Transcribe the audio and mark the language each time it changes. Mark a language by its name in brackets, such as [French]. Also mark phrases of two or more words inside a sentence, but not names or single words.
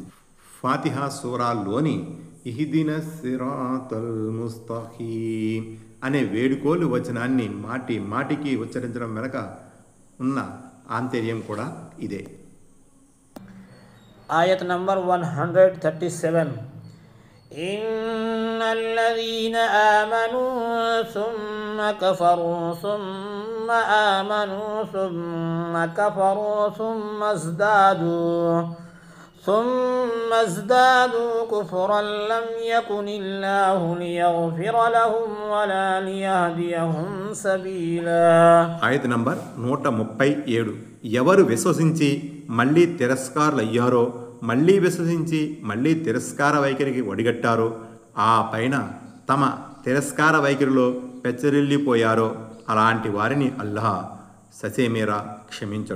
[Telugu] ఫాతిహా సూరాలోని [Arabic] اهدنا الصراط المستقيم [Telugu] అనే వేడుకోలు వచనాన్ని మాటి మాటికి ఉచ్చరించడం వెనక ఉన్న ఆంతర్యం కూడా ఇదే. ఆయత్ నంబర్ 137. [Arabic] إن الذين آمنوا ثم كفروا ثم آمنوا ثم كفروا ثم ازدادوا كفرا لم يكن الله ليغفر لهم ولا ليهديهم سبيلا. [Telugu] ఆయత్ నంబర్ 137. ఎవరు విశ్వసించి మళ్ళీ తిరస్కారులయ్యారో, మళ్ళీ విశ్వసించి మళ్ళీ తిరస్కార వైఖరికి ఒడిగట్టారో, ఆ పైన తమ తిరస్కార వైఖరిలో పెచ్చరిల్లిపోయారో అలాంటి వారిని అల్లాహ్ ససేమేరా క్షమించడు.